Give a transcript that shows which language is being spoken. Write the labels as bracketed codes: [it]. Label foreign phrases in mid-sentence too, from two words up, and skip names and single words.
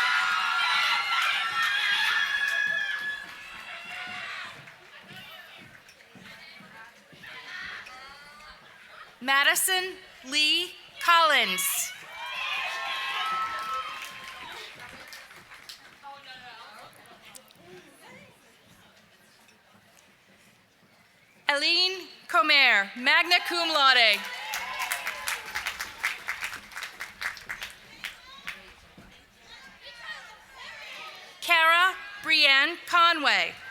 [en] Madison Lee Collins. Aline Comer, [la] magna cum laude. [en] Kara Brienne Conway.